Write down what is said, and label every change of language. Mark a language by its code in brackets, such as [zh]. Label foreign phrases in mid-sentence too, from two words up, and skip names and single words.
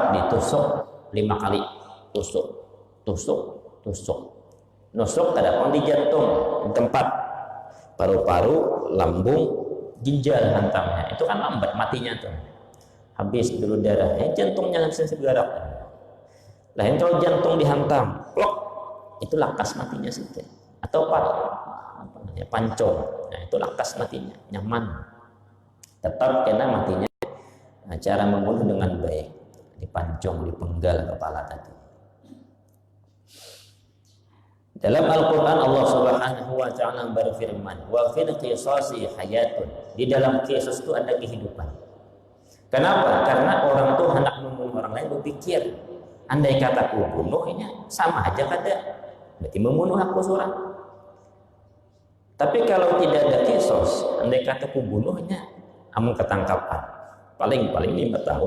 [bjn] Ditusuk 5 kali. Tusuk. Nusuk ada di jantung, tempat paru-paru, lambung, ginjal hantamnya. Itu kan lambat matinya tuh. Habis dulu darah, jantungnya langsung segera. Lain kalau jantung dihantam, plok, itu lakas matinya situ. Atau pancong, nah itu lakas matinya, nyaman. Tetap kena matinya. Nah, cara membunuh dengan baik, dipancong, dipenggal kepala tadi. Dalam Al-Quran Allah [ar] سبحانه وتعالى [bjn] berfirman, [ar] وفي القصاص حياة. [bjn] Di dalam kisos itu ada kehidupan. Kenapa? Karena orang tuh hendak membunuh orang lain berpikir, andai kata aku bunuhnya sama aja kada, berarti membunuh aku seorang. Tapi kalau tidak ada kisos, andai kata aku bunuhnya, amun ketangkapan, paling 5 tahun.